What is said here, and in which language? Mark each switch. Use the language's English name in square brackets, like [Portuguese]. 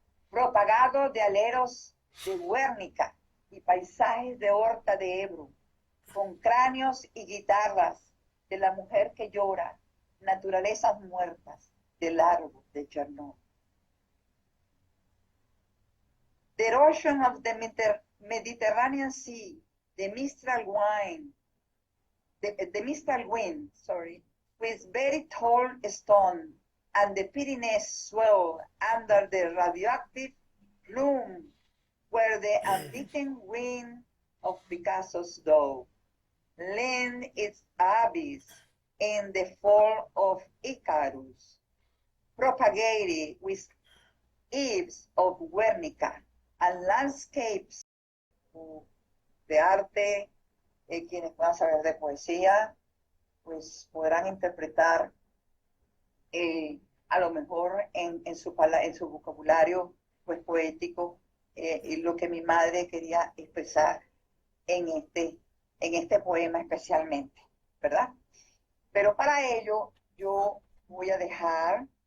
[Spanish] propagado de aleros de Guernica y paisajes de Horta de Ebro, con cráneos y guitarras de la mujer que llora, naturalezas muertas del árbol de Chernobyl. [English] The erosion of the Mediterranean Sea, the Mistral wind, with very tall stone, and the Pyrenees swell under the radioactive plume, where the unbeaten wind of Picasso's dove lend its abyss in the fall of Icarus, propagated with eaves of Guernica and landscapes [Spanish] de arte. Quienes van a saber de poesía, pues podrán interpretar a lo mejor en su vocabulario pues poético y lo que mi madre quería expresar en este poema especialmente, ¿verdad? Pero para ello yo voy a dejar